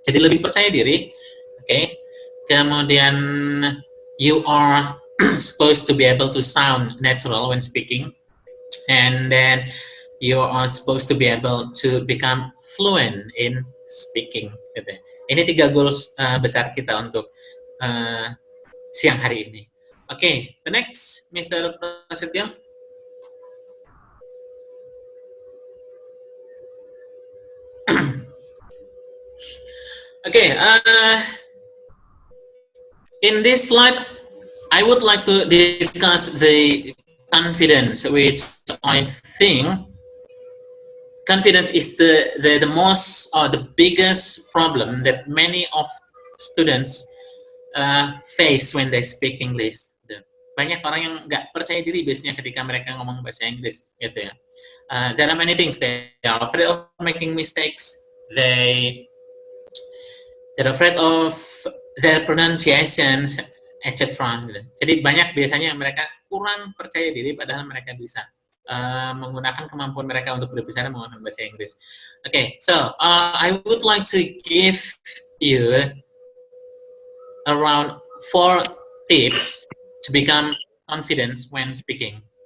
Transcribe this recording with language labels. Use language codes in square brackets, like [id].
[id] Jadi lebih percaya diri, okay? Kemudian [en] you are supposed to be able to sound natural when speaking. And then you are supposed to be able to become fluent in speaking. [id] Gitu. Ini 3 goals besar kita untuk siang hari ini. [en] Okay, the next, Mr. Prasetyo. Okay, in this slide, I would like to discuss the confidence, which I think confidence is the most or the biggest problem that many of students face when they speak English. [id] Banyak orang yang nggak percaya diri biasanya ketika mereka ngomong bahasa Inggris, gitu ya. [en] There are many things. They are afraid of making mistakes. They're afraid of their pronunciations, etc. [id] Jadi banyak biasanya mereka kurang percaya diri padahal mereka bisa menggunakan kemampuan mereka untuk berbicara menggunakan bahasa Inggris. [en] Okay, so I would like to give you around 4 tips to become confident when speaking.